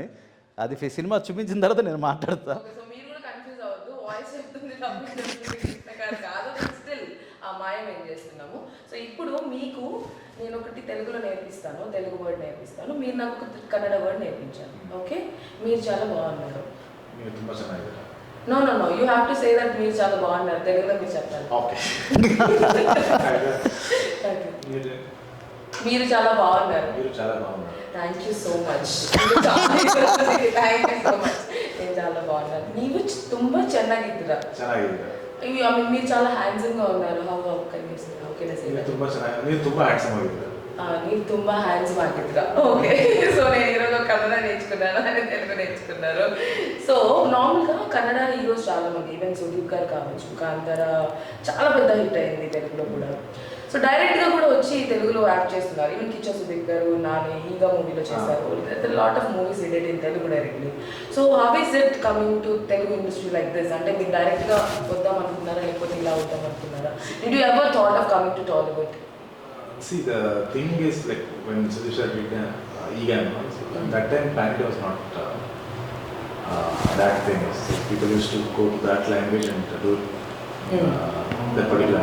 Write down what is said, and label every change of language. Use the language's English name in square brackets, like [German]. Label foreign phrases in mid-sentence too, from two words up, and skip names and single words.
[Telugu] అది సినిమా చూపించిన తర్వాత నేను మాట్లాడతా. సో మీరు కూడా కన్ఫ్యూజ్ అవ్వద్దు, వాయిస్ చెప్తుంది డబ్బింగ్ చెప్తుంది కృష్ణ గారు కాదు, స్టిల్ ఆ మాయం ఏం చేస్తున్నాము. సో ఇప్పుడు మీకు నేను ఒకటి తెలుగులో నేర్పిస్తాను, తెలుగు వర్డ్ నేర్పిస్తాను, మీరు నాకు ఒక కన్నడ వర్డ్ నేర్పించాను. ఓకే, మీరు చాలా బాగున్నారు. [English] No you have to say that [Telugu] మీరు చాలా బాగున్నారు, తెలుగులో మీరు చెప్పాలి. మీరు చాలా బాగున్నారు. [English] Thank you so much. Thank you so much. [Telugu] నేను చాలా బాగున్నాను. [Kannada] ನೀವು ತುಂಬಾ ಚೆನ್ನಾಗಿದ್ದೀರಾ. [Telugu] మీరు చాలా హ్యాండ్సమ్ గా ఉన్నారు. [Kannada] ನೀವು ತುಂಬಾ హ్యాండ్సమ్ ಆಗಿದ್ದೀರಾ. [Telugu] ఓకే, సో నేను ఈరోజు కన్నడ నేర్చుకున్నాను, అని తెలుగు నేర్చుకున్నారు. సో నార్మల్గా కన్నడ హీరోస్ చాలా మంది, ఈవెన్ సుదీప్ గారు కావచ్చు, కాంతార చాలా పెద్ద హిట్ అయింది తెలుగులో కూడా. సో డైరెక్ట్గా కూడా వచ్చి తెలుగులో యాక్ట్ చేస్తున్నారు. ఈవెన్ కిచ్చా సుదీప్ గారు నాని ఈగా మూవీలో చేశారు. [English] Lot of movies did in Telugu directly. So how is it coming to Telugu industry like this? [Telugu] అంటే మీరు డైరెక్ట్గా వద్దాం అనుకున్నారా, లేకపోతే ఇలా వద్దాం అనుకున్నారా? [English] Did you ever thought of coming to Tollywood? See, the thing is, like when Sudeep sir did Egan, that time Panic was not that famous. So people used to go to that language and do that particular.